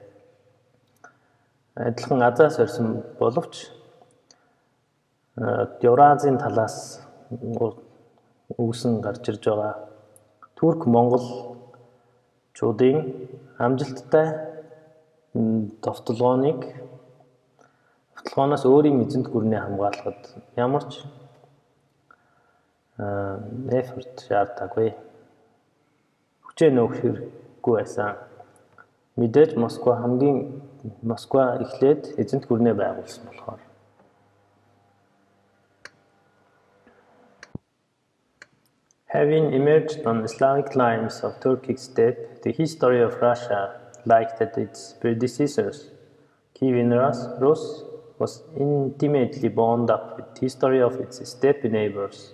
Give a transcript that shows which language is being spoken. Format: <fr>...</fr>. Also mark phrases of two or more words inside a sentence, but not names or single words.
<mn>адилхан азаас орсон боловч Евразийн талаас үүсэн гарч ирж байгаа Турк-Монголчуудын амжилттай довтлогоноос өөрийн эзэнт гүрнээ хамгаалахад ямар ч effort шаардлагагүй. Хүчээ нөөх хэрэггүй байсан. Мэдээж Москва эхлээд эзэнт гүрнээ байгуулсан болохоор.</mn> <en>Having emerged on the Slavic lines of Turkic steppe, the history of Russia, like that its predecessors, Kievan Rus, was intimately bound up with the history of its steppe neighbors.</en>